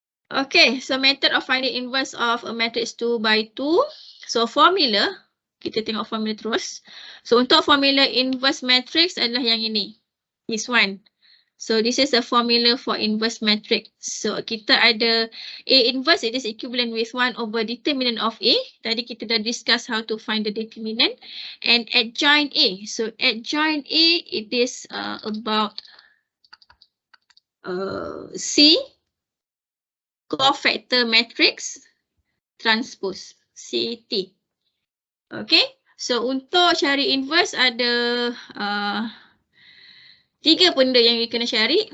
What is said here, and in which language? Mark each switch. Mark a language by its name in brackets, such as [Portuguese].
[English] Okay, so method of finding inverse of a matrix 2 by 2. [Malay] So formula, kita tengok formula terus. So untuk formula inverse matrix adalah yang ini. [English] This one. So this is the formula for inverse matrix. [Malay] So kita ada [English] A inverse, it is equivalent with 1 over determinant of A. Tadi kita dah discuss how to find the determinant. And adjoint A. So adjoint A, it is about C cofactor matrix transpose CT. Okay. [Malay] So untuk cari inverse ada tiga benda yang you kena cari.